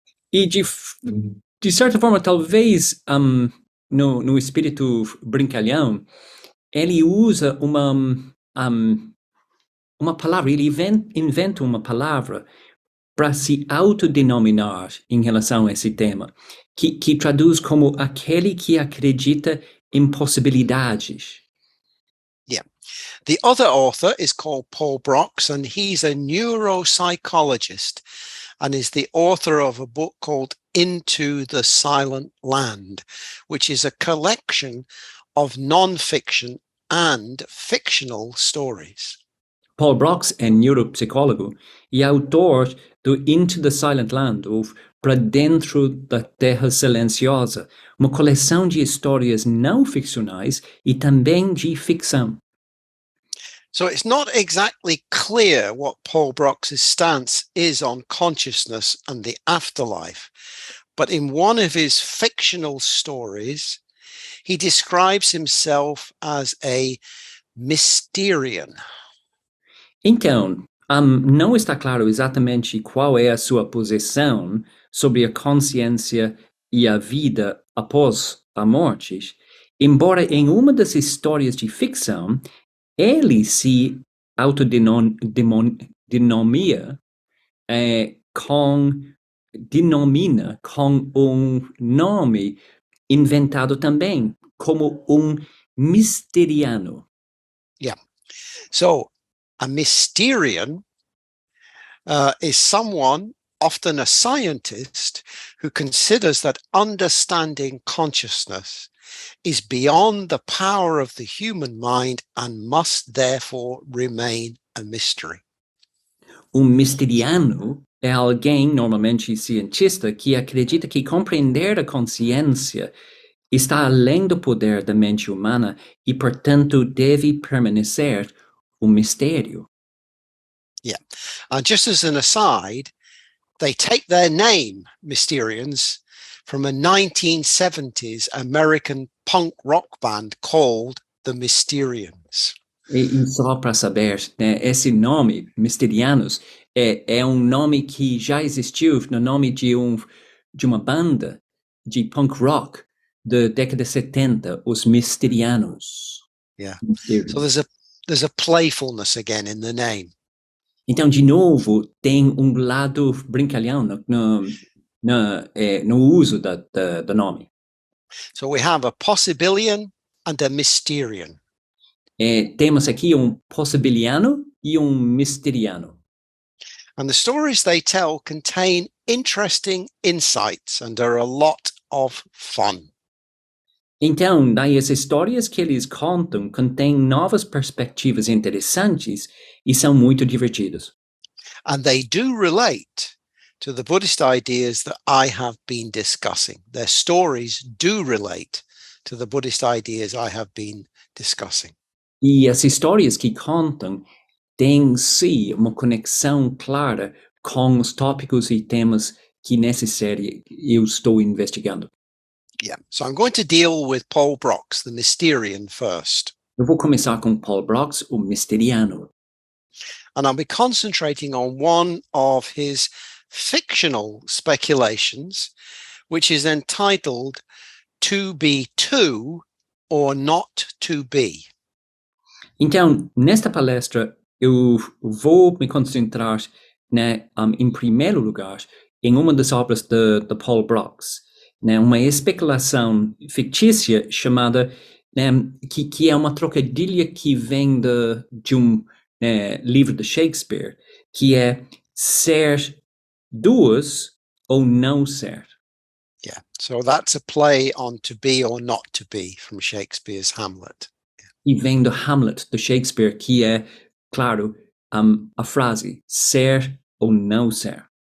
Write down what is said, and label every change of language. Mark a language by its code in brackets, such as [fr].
[pt] E de certa forma, talvez no espírito brincalhão, ele usa uma palavra, ele inventa uma palavra para se autodenominar em relação a esse tema, que traduz como aquele que acredita em possibilidades. [en] Yeah. The other author is called Paul Broks, and he's a neuropsychologist and is the author of a book called Into the Silent Land, which is a collection of non-fiction and fictional stories. [pt] Paul Broks é neuropsicólogo e autor do Into the Silent Land, ou Para Dentro da Terra Silenciosa, uma coleção de histórias não ficcionais e também de ficção. [en] So it's not exactly clear what Paul Broks' stance is on consciousness and the afterlife, but in one of his fictional stories, he describes himself as a Mysterian. [pt] Então, não está claro exatamente qual é a sua posição sobre a consciência e a vida após a morte, embora em uma das histórias de ficção, ele se autodenomina denomina com um nome inventado também, como misteriano. [en] Yeah. So a Mysterian is someone, often a scientist, who considers that understanding consciousness is beyond the power of the human mind and must therefore remain a mystery. [pt] Misteriano é alguém, normalmente cientista, que acredita que compreender a consciência está além do poder da mente humana e, portanto, deve permanecer mistério. [en] Yeah. And just as an aside, they take their name, Mysterians, from a 1970s American punk rock band called the Mysterians. [pt] E só para saber, né, esse nome, Mysterianos, é nome que já existiu no nome de uma banda de punk rock da década de 70, os Mysterianos. [en] Yeah. [pt] Mysterios. [en] So there's a playfulness again in the name. [pt] Então, de novo, tem lado brincalhão no uso do nome. [en] So we have a Possibilian and a Mysterian. [pt] Temos aqui possibiliano e misteriano. [en] And the stories they tell contain interesting insights and are a lot of fun. [pt] Então, as histórias que eles contam contêm novas perspectivas interessantes e são muito divertidos. [en] And they do relate to the Buddhist ideas that I have been discussing. Their stories do relate to the Buddhist ideas I have been discussing. [pt] E as histórias que contam têm, sim, uma conexão clara com os tópicos e temas que nessa série eu estou investigando. [en] Yeah, so I'm going to deal with Paul Broks, the Mysterian, first. [pt] Eu vou começar com Paul Broks, Mysteriano. [en] And I'll be concentrating on one of his fictional speculations, which is entitled To Be To or Not To Be. [pt] Então, nesta palestra, eu vou me concentrar, né, em primeiro lugar, em uma das obras de Paul Broks, né, uma especulação fictícia chamada, que é uma trocadilha que vem de livro de Shakespeare, que é ser duas ou não ser. [en] Yeah, so that's a play on to be or not to be from Shakespeare's Hamlet. [pt] E vem do Hamlet, do Shakespeare, que é, claro, a frase, ser ou não ser.